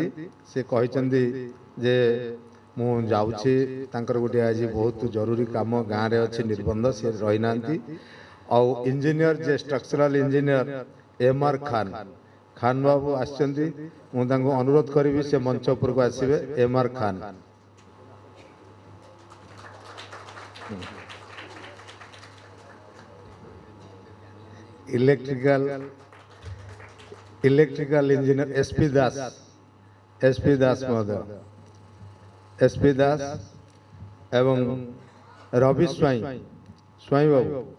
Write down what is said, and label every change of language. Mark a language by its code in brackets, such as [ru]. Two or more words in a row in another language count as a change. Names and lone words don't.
[or] ସେ କହିଛନ୍ତି ଯେ ମୁଁ ଯାଉଛି, ତାଙ୍କର ଗୋଟିଏ ଆଜି ବହୁତ ଜରୁରୀ କାମ ଗାଁରେ ଅଛି, ନିର୍ବନ୍ଧ, ସେ ରହିନାହାନ୍ତି। ଆଉ ଇଞ୍ଜିନିୟର ଯେ [en] structural engineer [or] MR ଖାନ୍ ବାବୁ ଆସିଛନ୍ତି। ମୁଁ ତାଙ୍କୁ ଅନୁରୋଧ କରିବି ସେ ମଞ୍ଚ ଉପରକୁ ଆସିବେ। MR ଖାନ୍। [en] electrical engineer [or] SP ଦାସ ମହୋଦୟ, SP ଦାସ ଏବଂ ରବି ସ୍ୱାଇଁ ବାବୁ।